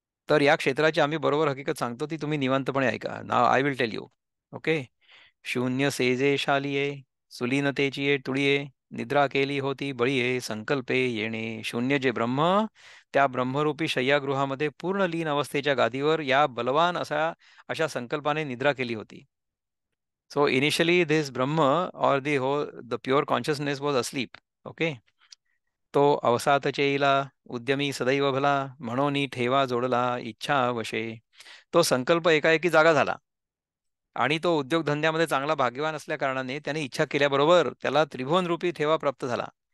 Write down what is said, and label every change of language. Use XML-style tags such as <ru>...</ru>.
<mr>तर या क्षेत्राची आम्ही बरोबर हकीकत सांगतो, ती तुम्ही निवांतपणे ऐका.</mr> <en>नाव I will tell you. Okay.</en> <mr>शून्य सेजे शालिये सुलीनतेची ये टुळिये निद्रा केली होती बळीये संकल्पे येणे. शून्य जे ब्रह्म, त्या ब्रह्मरूपी शय्यागृहामध्ये पूर्ण लीन अवस्थेच्या गादीवर या बलवान अशा संकल्पाने निद्रा केली होती.</mr> <en>So initially this Brahma or the pure consciousness was asleep. Okay.</en> <mr>तो अवसातचे येईला उद्यमी सदैव भला म्हणून ठेवा जोडला इच्छा वशे. तो संकल्प एकाएकी जागा झाला आणि तो उद्योगधंद्यामध्ये चांगला भाग्यवान असल्या कारणाने त्याने इच्छा केल्याबरोबर त्याला त्रिभुवन रूपी ठेवा प्राप्त झाला.</mr>